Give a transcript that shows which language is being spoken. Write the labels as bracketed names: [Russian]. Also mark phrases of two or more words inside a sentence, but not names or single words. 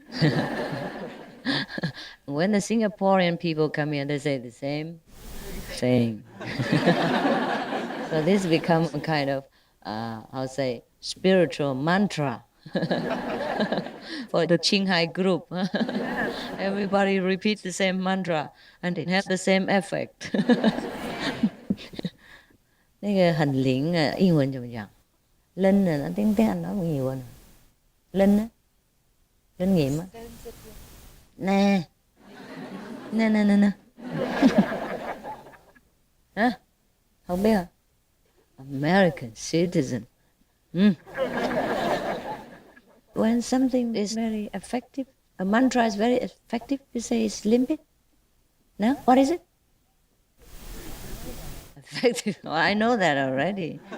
[English] When the Singaporean people come here, they say the same thing. So this becomes a kind of, spiritual mantra for the Qinghai group. Everybody repeats the same mantra, and it has the same effect. [Chinese] 那个很灵啊，英文怎么讲 [Vietnamese] ？linh là nó tiếng Anh nói nhiều hơn. Linh á, linh nghiệm á. Nè, nè nè nè nè. Hả? Không biết hả? [English] American citizen. When something is very effective, a mantra is very effective, you say it's limpid. No? What is it? Effective. Oh, I know that already.